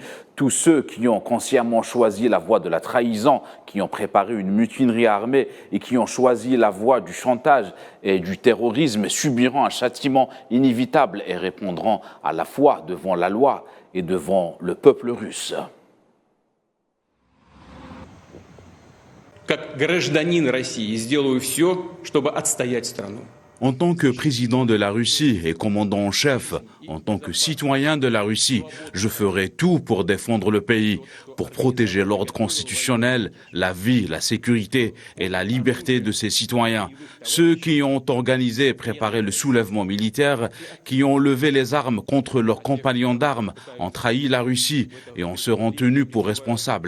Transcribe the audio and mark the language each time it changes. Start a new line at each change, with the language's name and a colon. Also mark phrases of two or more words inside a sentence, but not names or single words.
French: Tous ceux qui ont consciemment choisi la voie de la trahison, qui ont préparé une mutinerie armée et qui ont choisi la voie du chantage et du terrorisme subiront un châtiment inévitable et répondront à la fois devant la loi et devant le peuple russe.
Russian: Как гражданин России сделаю все, чтобы отстоять страну.
French: En tant que président de la Russie et commandant en chef, en tant que citoyen de la Russie, je ferai tout pour défendre le pays, pour protéger l'ordre constitutionnel, la vie, la sécurité et la liberté de ses citoyens. Ceux qui ont organisé et préparé le soulèvement militaire, qui ont levé les armes contre leurs compagnons d'armes, ont trahi la Russie et en seront tenus pour responsables.